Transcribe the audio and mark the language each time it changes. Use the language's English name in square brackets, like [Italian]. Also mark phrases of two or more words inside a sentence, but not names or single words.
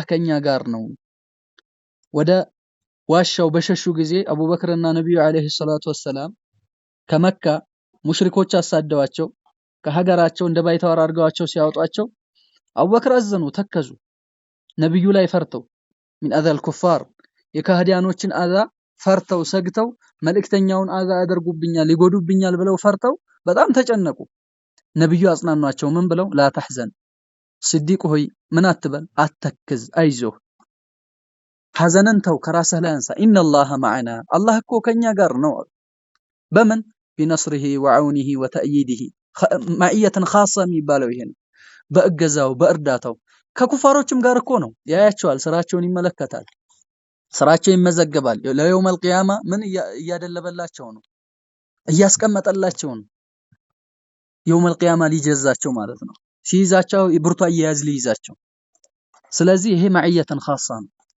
[Amharic] ከኛ ጋር ነው ወደ ዋሻው በሸሹ ጊዜ አቡበክርና ነብዩ አለይሂ ሰላቱ ወሰለም ከመካ ሙሽሪኮች አሳደዋቸው ከሀገራቸው እንደባይተዋር አድርገዋቸው ሲያወጧቸው አቡበክር አዘኑ ተከዙ ነብዩ ላይ ፈርተው من [Arabic] اذى الكفار [Amharic] የካህዲያኖችን አዛ ፈርተው ሰግተው መልእክተኛውን አዛ ያደርጉብኛል ይጎዱብኛል ብለው ፈርተው በጣም ተጨነቁ ነብዩ አጽናኗቸው ምን ብለው ላ ተህዘን صديق ሆይ ምን አትበል አተክዝ አይዞህ ሐዘንን ተው ከራስህ ላይ አንሳ [Arabic] إن الله معنا [Amharic] አላህ እኮ ከኛ ጋር ነው በምን [Arabic] بنصره وعونه وتأييده معية خاصة [Amharic] የሚባለው ይሄን በእገዛው በእርዳታው ከኩፋሮችም ጋር እኮ ነው ያያቸዋል ስራቸውን ይመለከታል ስራቸው ይመዘገባል [Arabic] ليوم القيامة [Amharic] ምን እያደለበላቸው ነው እያስቀመጠላቸው ነው [Arabic] يوم القيامة [Amharic] ሊጀዛቸው ማለት ነው ሲይዛቸው ብርቱ አያያዝ ሊይዛቸው ስለዚህ ይሄ [Arabic] معية خاصة [Amharic] ነው